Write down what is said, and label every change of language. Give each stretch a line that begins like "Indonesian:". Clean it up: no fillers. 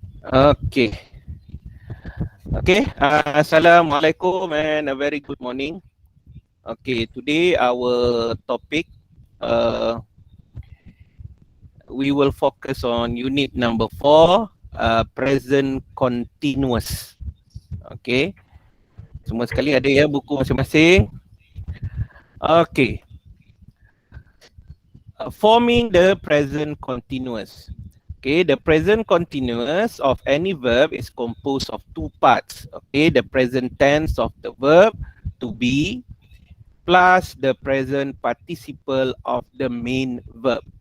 English: Okay. Okay. Assalamualaikum and a very good morning. Okay, today our topic, we will focus on unit number 4, present continuous. Okay.
Malay: Semua sekali ada ya buku masing-masing.
English: Okay. Forming the present continuous. Okay, the present continuous of any verb is composed of two parts. Okay, the present tense of the verb to be plus the present participle of the main verb.